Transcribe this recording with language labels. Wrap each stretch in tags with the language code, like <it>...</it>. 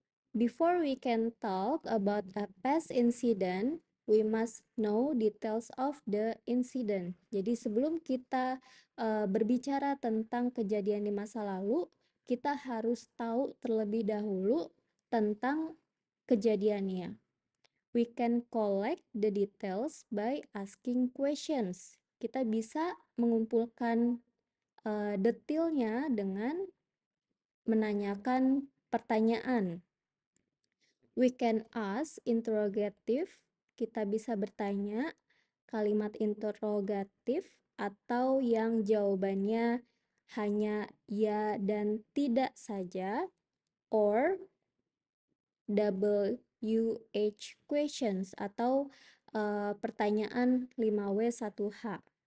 <en>Before we can talk about a past incident, we must know details of the incident.</en> <id>Jadi sebelum kita berbicara tentang kejadian di masa lalu, kita harus tahu terlebih dahulu tentang kejadiannya.</id> <en>We can collect the details by asking questions.</en> <id>Kita bisa mengumpulkan detailnya dengan menanyakan pertanyaan.</id> <en>We can ask interrogative.</en> <id>Kita bisa bertanya kalimat interrogatif atau yang jawabannya hanya ya dan tidak saja,</id> <en>or WH questions</en> <id>atau pertanyaan 5W1H.</id>